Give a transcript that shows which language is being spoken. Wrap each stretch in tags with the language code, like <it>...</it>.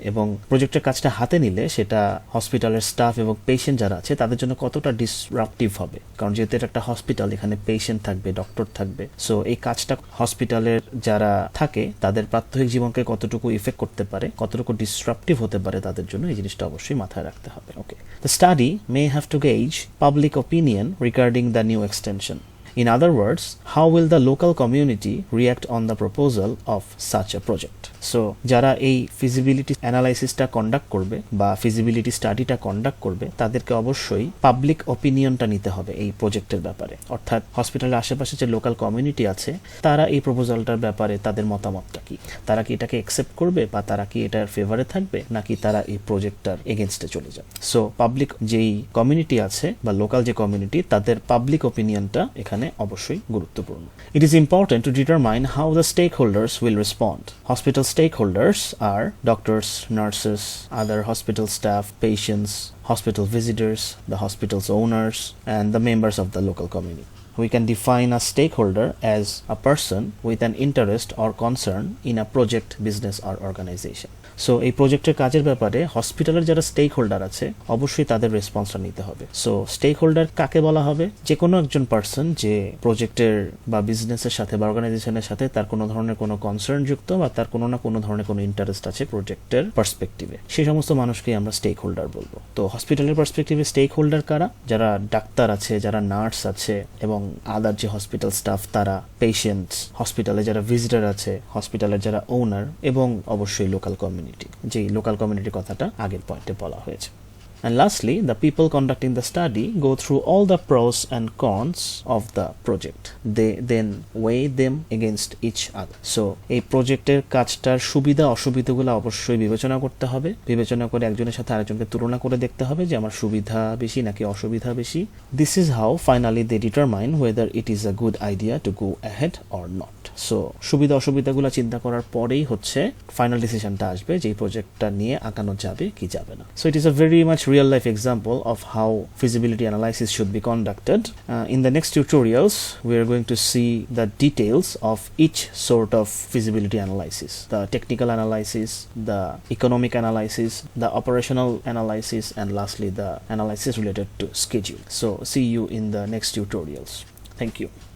<bn>এবং প্রজেক্টের কাজটা হাতে নিলে সেটা হসপিটালের স্টাফ এবং পেশেন্ট যারা আছে তাদের জন্য কতটা ডিসরাপটিভ হবে, কারণ যেহেতু এটা একটা হসপিটাল, এখানে পেশেন্ট থাকবে, ডক্টর থাকবে। সো এই কাজটা হসপিটালের যারা থাকে তাদের প্রাত্যহিক জীবনকে কতটুকু ইফেক্ট করতে পারে, কতটুকু ডিসরাপটিভ হতে পারে তাদের জন্য, এই জিনিসটা অবশ্যই মাথায় রাখতে হবে।</bn> <en>Okay, the study may have to gauge public opinion regarding the new extension. In other words, how will the local community react on the proposal of such a project?</en> <bn>So যারা এই ফিজিবিলিটি অ্যানালাইসিসটা কন্ডাক্ট করবে বা feasibility স্টাডিটা conduct করবে তাদেরকে অবশ্যই public ওপিনিয়নটা নিতে হবে এই প্রজেক্টের ব্যাপারে, অর্থাৎ হসপিটালের আশেপাশে যে লোকাল কমিউনিটি আছে তারা এই প্রপোজালটার ব্যাপারে তাদের মতামতটা কি, তারা কি এটাকে অ্যাকসেপ্ট করবে বা তারা কি এটার ফেভারে থাকবে নাকি তারা এই প্রজেক্টটার এগেনস্টে চলে যাবে। সো পাবলিক যেই কমিউনিটি আছে বা লোকাল যে কমিউনিটি তাদের পাবলিক ওপিনিয়নটা এখানে অবশ্যই গুরুত্বপূর্ণ।</bn> <en>It is important to determine how the stakeholders will respond. Hospital stakeholders are doctors, nurses, other hospital staff, patients, hospital visitors, the hospital's owners, and the members of the local community. We can define a stakeholder as a person with an interest or concern in a project, business or organization.</en> <bn>So এই প্রজেক্টের কাজের ব্যাপারে হসপিটালের যারা stake holder আছে অবশ্যই তাদের রেসপন্সটা নিতে হবে। সো স্টেক হোল্ডার কাকে বলা হবে, যে কোনো একজন পার্সন যে প্রজেক্টের বা বিজনেসের সাথে বা অর্গানাইজেশনের সাথে তার কোনো ধরনের কোনো কনসার্ন যুক্ত বা তার কোনো না কোনো ধরনের কোনো ইন্টারেস্ট আছে প্রজেক্টের পার্সপেক্টিভে, সেই সমস্ত মানুষকে আমরা স্টেক হোল্ডার বলবো। তো হসপিটালের পার্সপেক্টিভে স্টেক হোল্ডার কারা, যারা ডাক্তার আছে, যারা নার্স আছে এবং আদার যে হসপিটাল স্টাফ তারা, পেশেন্টস, হসপিটালে যারা ভিজিটার আছে, হসপিটালের যারা ওনার এবং অবশ্যই লোকাল কমিউনিটি, যেই লোকাল কমিউনিটির কথাটা আগের পয়েন্টে বলা হয়েছে।</bn> <en>And lastly, the people conducting the study go through all the pros and cons of the project. They then weigh them against each other.</en> <bn>So, এই প্রজেক্টের কাজটার সুবিধা অসুবিধাগুলো অবশ্যই বিবেচনা করতে হবে, বিবেচনা করে একজনের সাথে আরেকজনকে তুলনা করে দেখতে হবে যে আমার সুবিধা বেশি নাকি অসুবিধা বেশি।</bn> <en>This is how finally they determine whether it is a good idea to go ahead or not.</en> <bn>So সুবিধা অসুবিধাগুলো চিন্তা করার পরেই হচ্ছে ফাইনাল ডিসিশনটা আসবে যে এই প্রজেক্টটা নিয়ে আগানো যাবে কি যাবে না।</bn> <en>So it is a very much real life example of how feasibility analysis should be conducted. In the next tutorials, we are going to see the details of each sort of feasibility analysis, the technical analysis, the economic analysis, the operational analysis, and lastly the analysis related to schedule. So see you in the next tutorials. Thank you.</en>